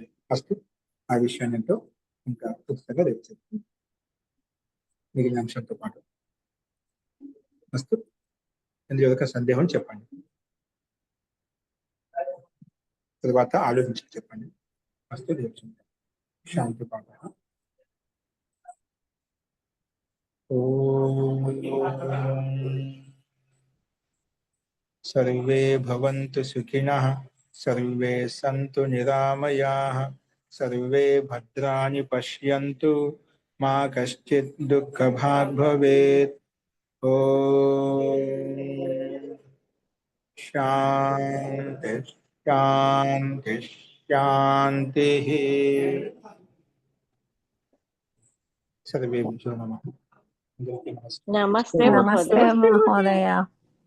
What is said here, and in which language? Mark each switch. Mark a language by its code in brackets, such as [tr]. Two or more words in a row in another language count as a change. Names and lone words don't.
[te] ఫస్ట్ ఆ విషయాన్ని ఎంతో ఇంకా పుస్తకంగా తెచ్చింది మిగిలిన అంశంతో పాటు. ఫస్ట్ ఇందులో ఒక సందేహం చెప్పండి, తర్వాత ఆలోచించి చెప్పండి. ఫస్ట్ శాంతి పాఠ. [sa] सर्वे भवन्तु सुखिनः, सर्वे सन्तु निरामयाः, सर्वे भद्राणि पश्यन्तु, मा कश्चित् दुःखभाग् भवेत्। शान्ति शान्ति శాంతి. సర్వేభ్యో నమః. నమస్తే నమస్తే మహోదయ. మహోదయ.